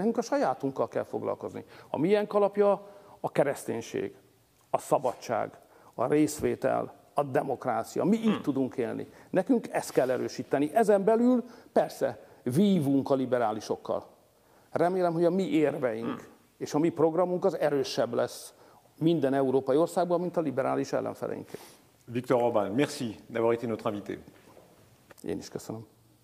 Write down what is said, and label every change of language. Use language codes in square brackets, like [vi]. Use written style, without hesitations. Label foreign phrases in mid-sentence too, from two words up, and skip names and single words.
[hu] Nekünk a sajátunkkal kell foglalkozni. A miénk alapja a kereszténység, a szabadság, a részvétel, a demokrácia. Mi így tudunk élni. Nekünk ezt kell erősíteni. Ezen belül persze vívunk a liberálisokkal. Remélem, hogy a mi érveink és a mi programunk az erősebb lesz minden európai országban, mint a liberális ellenfeleinké. Viktor Orbán, [fr] merci d'avoir été notre invité. [hu] Én is köszönöm.